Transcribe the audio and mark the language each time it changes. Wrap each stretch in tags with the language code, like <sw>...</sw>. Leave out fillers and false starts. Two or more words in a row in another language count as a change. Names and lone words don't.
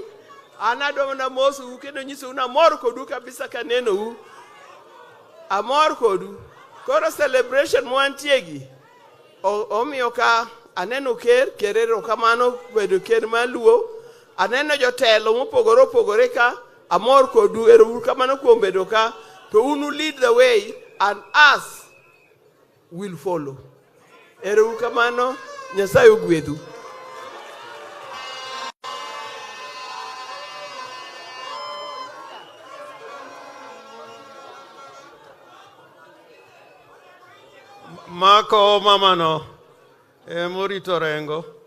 <luo>An adwa na mosu kendo nyisou na amor kodu kabisa kaneno u. Amor kodu. Koro celebration mwantie gi. Omiyo ka aneno ker erokamano bedo ker maluo, aneno jotelo mopogore opogore ka, amor kodu, erokamano kuom bedo ka, to unu</luo> <en>lead the way and us will follow.</en> <luo>Erokamano, Nyasaye ogwedhu. Mako mamano morito rengo.</luo>